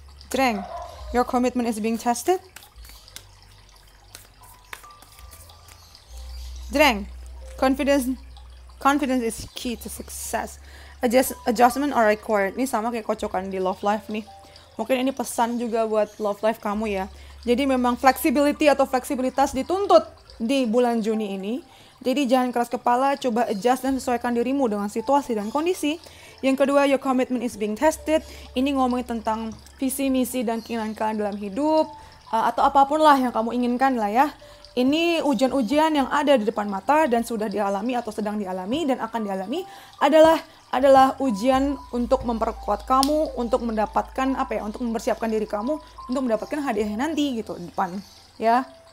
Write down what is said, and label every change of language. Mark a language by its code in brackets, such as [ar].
[en] Jreng, your commitment is being tested. Jreng, confidence Confidence is key to success. Adjustment are required. [id] Ini sama kayak kocokan di love life nih. Mungkin ini pesan juga buat love life kamu ya. Jadi memang flexibility atau fleksibilitas dituntut di bulan Juni ini. Jadi jangan keras kepala, coba adjust dan sesuaikan dirimu dengan situasi dan kondisi. Yang kedua, [en] your commitment is being tested. [id] Ini ngomongin tentang visi, misi, dan keinginan kalian dalam hidup. Atau apapun lah yang kamu inginkan lah ya. Ini ujian-ujian yang ada di depan mata dan sudah dialami atau sedang dialami dan akan dialami adalah ujian untuk memperkuat kamu, untuk mendapatkan untuk mempersiapkan diri kamu untuk mendapatkan hadiahnya nanti gitu di depan ya.